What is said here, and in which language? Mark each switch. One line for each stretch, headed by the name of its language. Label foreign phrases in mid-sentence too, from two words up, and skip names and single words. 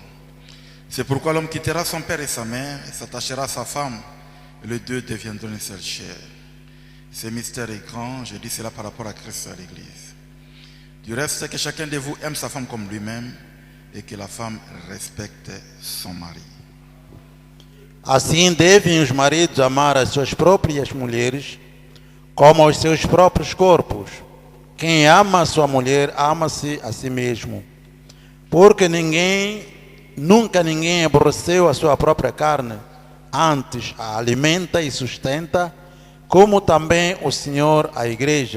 French: C'est pourquoi l'homme quittera son père et sa mère, et s'attachera à sa femme, et les deux deviendront une seule chair. Ce mystère est grand, je dis cela par rapport à Christ et à l'Église. Du reste, que chacun de vous aime sa femme comme lui-même, et que la femme respecte son mari.
Portuguese: Assim devem os maridos amar as suas próprias mulheres como os seus próprios corpos. Quem ama a sua mulher, ama-se a si mesmo. Porque nunca ninguém aborreceu a sua própria carne, antes a alimenta e sustenta, como também o Senhor a igreja.